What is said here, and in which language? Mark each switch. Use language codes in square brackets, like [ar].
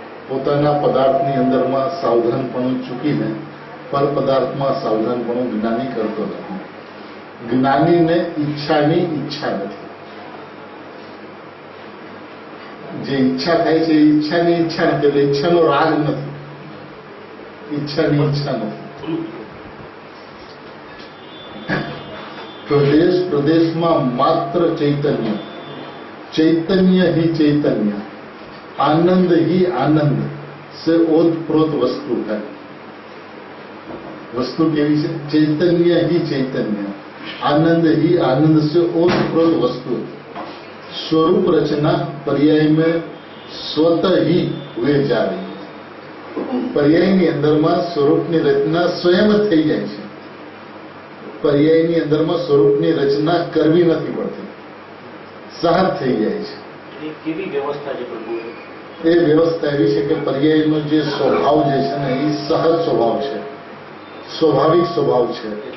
[gu] પોતાના પદાર્થની અંદરમાં સાવધાનપણું ચૂકીને પર પદાર્થમાં સાવધાનપણું જ્ઞાની કરતો નથી. જ્ઞાનીને ઈચ્છાની ઈચ્છા નથી. જે ઈચ્છા થાય છે એ ઈચ્છાની ઈચ્છા નથી, એટલે ઈચ્છાનો રાગ નથી, ઈચ્છાની ઈચ્છા નથી. પ્રદેશ પ્રદેશમાં માત્ર ચૈતન્ય, [hi] चैतन्य ही चैतन्य, आनंद ही आनंद से ओतप्रोत वस्तु है. वस्तु केवी है? चैतन्य ही चैतन्य, आनंद ही आनंद से ओतप्रोत वस्तु. स्वरूप रचना पर्याय में स्वतः ही हुए जा रही है. [gu] पर्यायની અંદરમાં સ્વરૂપની રચના સ્વયં જ થઈ જાય છે. पर्यायની અંદરમાં સ્વરૂપની રચના કરવી નથી પડતી, સહજ થઈ જાય છે. કેવી વ્યવસ્થા છે પ્રભુ? એ વ્યવસ્થા એવી છે કે પર્યાયનો જે સ્વભાવ જે છે ને એ સહજ સ્વભાવ છે, સ્વાભાવિક સ્વભાવ છે.